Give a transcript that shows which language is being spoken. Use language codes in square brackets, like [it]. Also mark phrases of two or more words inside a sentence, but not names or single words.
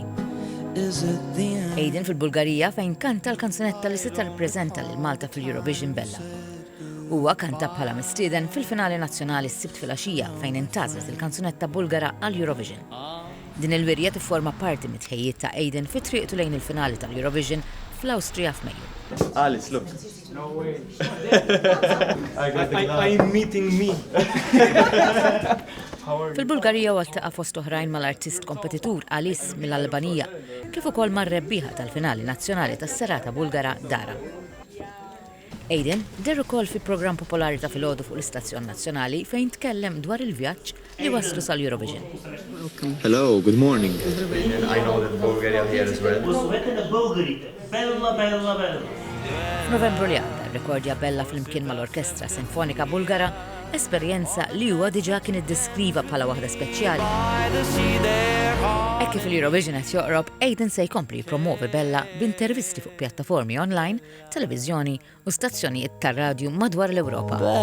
[mt] Aiden fil-Bulgarija fejn kanta l-kanzunetta li se tirrappreżenta lil Malta fil-Eurovision Bella. Huwa kanta bħala mistieden fil-finali nazzjonali s-sibt filgħaxija fejn intgħażlet il-kanzunetta Bulgara għall-Eurovision. Din il-wirja tifforma parti mit-tħejjiet ta' Aiden fi triqtu lejn il-finali tal-Eurovision fl-Awstrija f'Mejju. [en] Alice, look. No way. I'm meeting me. [mt] Fil-Bulgarija waltaqa' fost oħrajn mal-artist kompetitur Alice mill-Albanija, kif ukoll mar-rebbieħa tal-finali nazzjonali tas-serata Bulgara Dara. Aiden der ukoll fi programm popolari ta' filgħodu fuq l-Istazzjon Nazzjonali fejn tkellem dwar il-vjaġġ li waslu sal-Eurovision. [en] Hello, good morning. I know that Bulgaria here as well. [mt] F'Novembru li għadda rrekordja Bella flimkien mal-Orkestra Sinfonika Bulgara, esperjenza li huwa diġà kien iddeskriva bħala waħda speċjali. Hekk kif l-Eurovision qed joqrob, Aiden se jkompli jippromovi Bella b'intervisti fuq pjattaformi online, televiżjoni u stazzjonijiet tar-radju madwar l-Ewropa.